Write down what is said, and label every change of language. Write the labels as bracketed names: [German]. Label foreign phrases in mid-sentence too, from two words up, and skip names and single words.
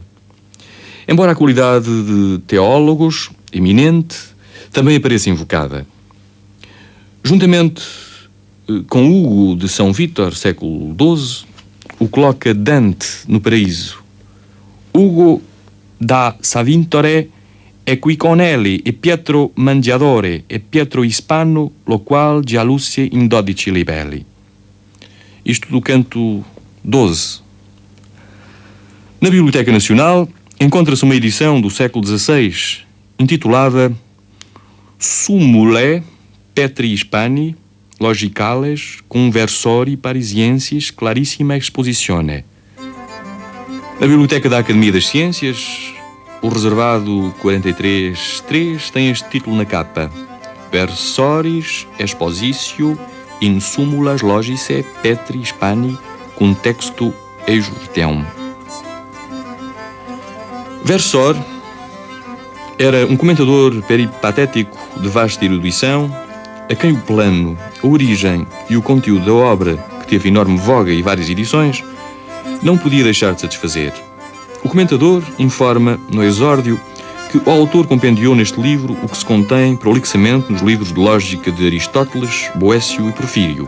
[Portuguese] Embora a qualidade de teólogos eminente também apareça invocada. Juntamente com Hugo de São Vítor, século XII, o coloca Dante no paraíso. [Italian] Hugo da Savintore e qui con elli e Pietro Mangiadore e Pietro Hispano, lo qual già luce in 12 livelli. [Portuguese] Isto do canto 12. Na Biblioteca Nacional encontra-se uma edição do século XVI intitulada Summulae Petri Hispani Logicales Conversori Parisiensis Clarissima Exposizione. Na Biblioteca da Academia das Ciências, o reservado 43.3 tem este título na capa: Versoris Expositio in Summulas Logice Petri Hispani cum textu ejurteum. Versor era um comentador peripatético de vasta erudição, a quem o plano, a origem e o conteúdo da obra, que teve enorme voga e várias edições, não podia deixar de satisfazer. O comentador informa, no exórdio, que o autor compendiou neste livro o que se contém prolixamente nos livros de lógica de Aristóteles, Boécio e Porfírio.